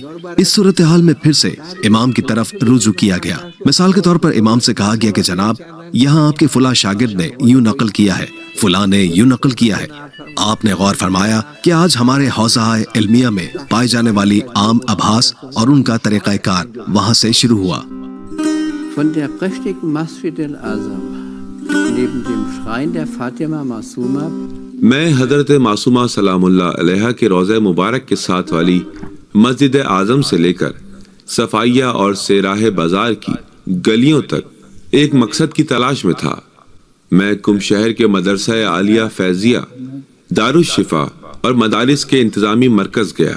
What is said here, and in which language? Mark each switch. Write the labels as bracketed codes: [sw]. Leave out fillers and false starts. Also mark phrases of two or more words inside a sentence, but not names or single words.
[ur] اس صورتحال میں پھر سے امام کی طرف رجوع کیا گیا۔ مثال کے طور پر امام سے کہا گیا کہ جناب یہاں آپ کے فلاں شاگرد نے یوں نقل کیا ہے، فلاں نے یوں نقل کیا ہے۔ آپ نے غور فرمایا کہ آج ہمارے حوزہ علمیہ میں پائی جانے والی عام ابحاث اور ان کا طریقہ کار وہاں سے شروع ہوا۔ [de] Von der prächtigen Masjid al-Azam neben dem Schrein der Fatima Masuma [ur] میں حضرت معصومہ سلام اللہ علیہا کے روضہ مبارک کے ساتھ والی مسجد اعظم سے لے کر صفائیہ اور سیراہ بازار کی گلیوں تک ایک مقصد کی تلاش میں تھا۔ میں کم شہر کے مدرسہ عالیہ فیضیہ، دارالشفا اور مدارس کے انتظامی مرکز گیا۔